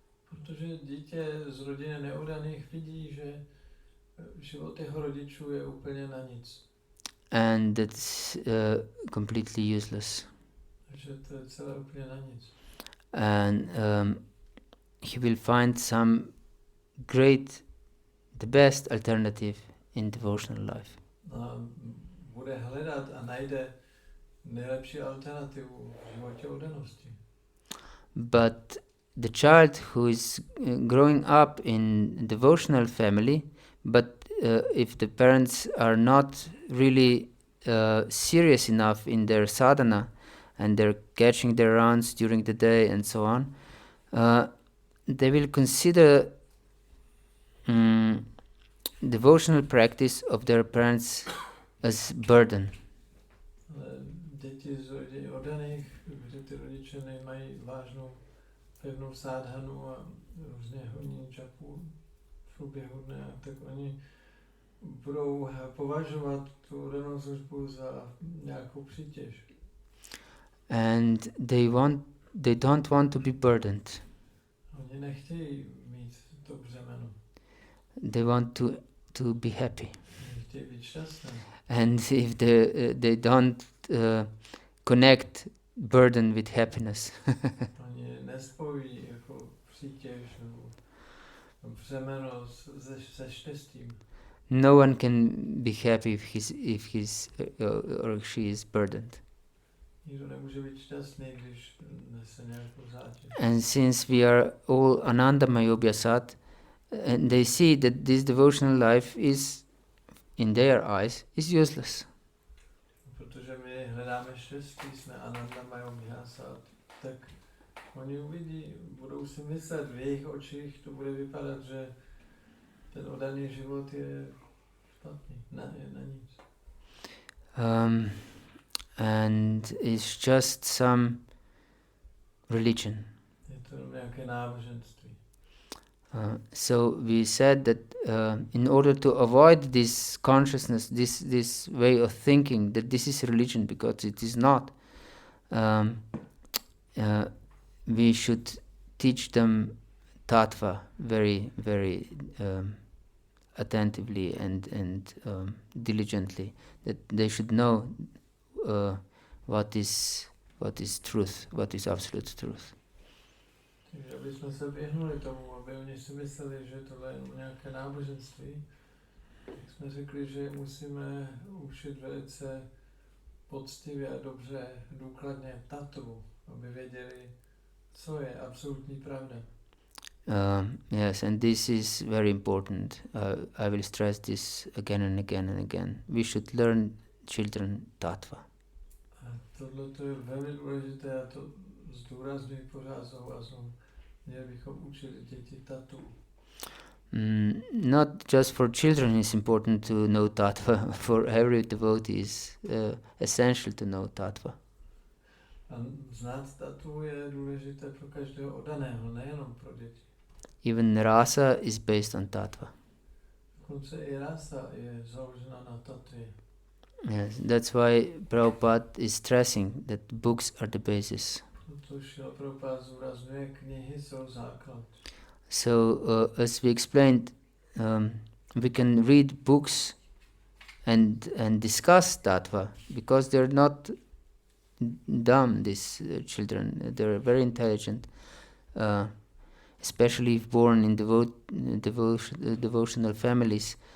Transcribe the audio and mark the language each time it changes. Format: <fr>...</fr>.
<cs>Protože dítě z rodiny neoddaných vidí, že život jeho rodičů je úplně na nic.</cs> <en>And that's completely useless.</en> <cs>Takže to je celé úplně na nic.</cs> <en>And he will find some the best alternative in devotional life.</en> <cs>A bude hledat a najde nejlepší alternativu v životě oddanosti.</cs> <en>But the child who is growing up in devotional family, but if the parents are not really serious enough in their sadhana and they're catching their rounds during the day and so on, they will consider devotional practice of their parents as burden.</en> <cs>Děti z rodin oddaných, kde ty rodiče nemají vážnou pevnou sádhanu a různě honí japu v průběhu dne, tak oni budou považovat tu oddanou službu za nějakou přítěž.</cs> <en>And they don't want to be burdened.</en> <cs>Oni nechtějí mít to břemeno.</cs> <en>They want to be happy.</en> <cs>Chtějí být šťastní.</cs> <en>And if they don't connect burden with happiness,</en> <cs>Oni nespojí jako přítěž nebo břemeno se štěstím.</cs> <en>no one can be happy if he's or she is burdened.</en> <cs>Nikdo nemůže být šťastný, když nese nějakou zátěž.</cs> <en>And since we are all Anandamaya Abhyasat, and they see that this devotional life is, in their eyes, is useless.</en> <cs>Protože my hledáme štěstí, jsme Anandamaya Abhyasat, tak oni uvidí, budou si myslet, v jejich očích to bude vypadat, že ten oddaný život je špatný, je na nic.</cs> <en>And it's just some religion.</en> <cs>Je to nějaké náboženství.</cs> <en>So we said that in order to avoid this consciousness, this way of thinking that this is religion, because it is not, we should teach them tattva very, very attentively and diligently. That they should know what is truth, what is absolute truth.</en> <cs>Takže aby jsme se vyhnuli tomu, aby oni si mysleli, že tohle je jenom nějaké náboženství, tak jsme řekli, že musíme učit velice poctivě a dobře, důkladně tatvu, aby věděli, co je absolutní pravda.</cs> <en>Yes, and this is very important. I will stress this again and again and again. We should learn children tattva.</en> <cs>A tohle to je velmi důležité, já to zdůrazňuji pořád znovu a znovu. Měli bychom učit děti tatvu.</cs> <en>Not just for children is important to know tattva. For every devotee is essential to know tattva.</en> <cs>A znát tatvu je důležité pro každého oddaného, nejenom pro děti.</cs> <en>Even rasa is based on tattva.</en> <cs>Dokonce i rasa je založena na tatvě.</cs> <en>Yes, that's why Prabhupada is stressing that books are the basis.</en> <cs>Proto Šrila Prabhupada zdůrazňuje, knihy jsou základ.</cs> <en>So, as we explained, we can read books and discuss tattva because they're not dumb. These children, they're very intelligent, especially if born in devotional families.</en>